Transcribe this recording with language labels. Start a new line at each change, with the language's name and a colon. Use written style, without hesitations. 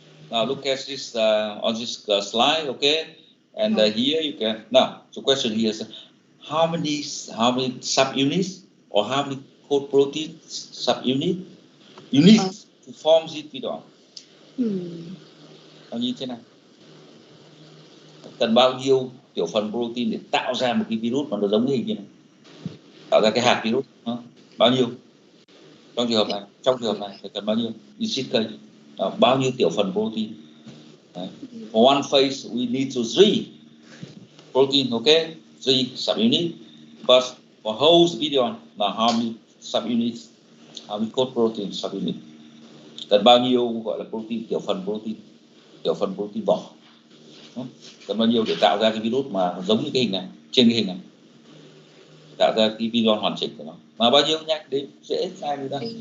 English: Now look at this on this slide, okay? And here you can. Now the question here is how many subunits or how many code protein subunit you need to form this virion?
Vietnamese: Bao nhiêu thế này? Cần bao nhiêu tiểu phần protein để tạo ra một cái virus mà nó giống cái hình như này, tạo ra cái hạt virus? Bao nhiêu? Trong trường hợp này phải cần bao nhiêu? Bao nhiêu tiểu phần protein? Đấy.
English: For one phase we need to 3 protein, okay? 3 subunit. But for whole virion là how many subunits? How many code protein subunit?
Vietnamese: Cần bao nhiêu gọi là protein, tiểu phần protein vỏ? Cần bao nhiêu để tạo ra cái virus mà giống như cái hình này, trên cái hình này, tạo ra cái virion hoàn chỉnh của nó? Mà bao nhiêu nhắc đến dễ sai đi ra.